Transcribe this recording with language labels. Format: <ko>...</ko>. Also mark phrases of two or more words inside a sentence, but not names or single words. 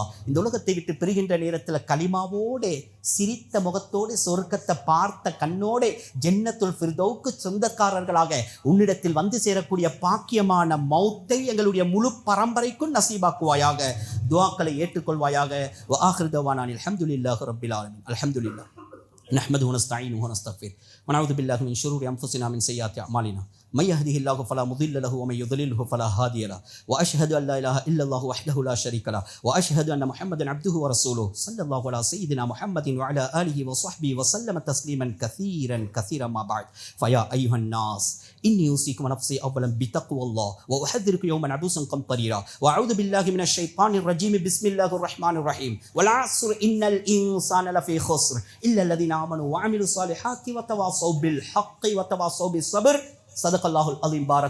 <ta>இந்த உலகத்தை விட்டு பிரிகின்ற நேரத்தில் கலிமாவோடு சிரித்த முகத்தோடு சொர்க்கத்தை பார்த்த கண்ணோடு ஜன்னத்துல் ஃபிர்தௌஸ்க்கு சொந்தக்காரர்களாக உன்னிடத்தில் வந்து சேரக்கூடிய பாக்கியமான மௌத்தை எங்களுடைய முழு பரம்பரைக்கும் நசீபாக்குவாயாக. துஆக்களை ஏற்றுக்கொள்வாயாக.</ta> <ar>وآخر دعوانا الحمد لله رب العالمين. அல்ஹம்துலில்லாஹ் نحمده ونستعينه ونستغفره ونعوذ بالله من شرور انفسنا من سيئات اعمالنا من يهده الله فلا مضل له ومن يضلله فلا هادي له واشهد ان لا اله الا الله وحده لا شريك له واشهد ان محمدا عبده ورسوله صلى الله على سيدنا محمد وعلى اله وصحبه وسلم تسليما كثيرا ما بعد فيا ايها الناس إني أوصيكم ونفسي أولا بتقوى الله وأحذركم يوما عبوسا قمطريرا وأعوذ بالله من الشيطان الرجيم بسم الله الرحمن الرحيم والعصر إن الإنسان لفي خسر إلا الذين آمنوا وعملوا الصالحات وتواصوا بالحق وتواصوا بالصبر صدق الله العظيم.</ar>